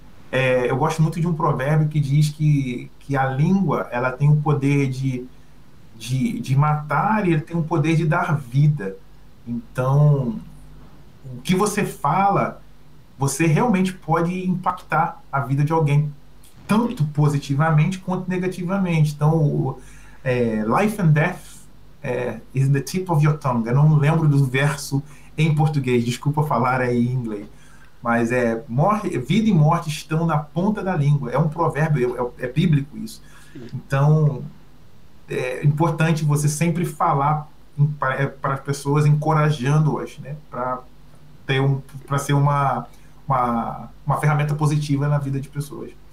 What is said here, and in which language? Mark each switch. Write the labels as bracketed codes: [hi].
[pt] Eu gosto muito de um provérbio que diz que a língua ela tem o poder de matar e ele tem o poder de dar vida. Então, o que você fala, você realmente pode impactar a vida de alguém, tanto positivamente quanto negativamente. Então, [en] life and death is the tip of your tongue. [pt] Eu não lembro do verso em português, desculpa falar aí em inglês, mas vida e morte estão na ponta da língua. É um provérbio, é bíblico isso. Então, é importante você sempre falar para as pessoas, encorajando-as, né, para ser uma ferramenta positiva na vida de pessoas.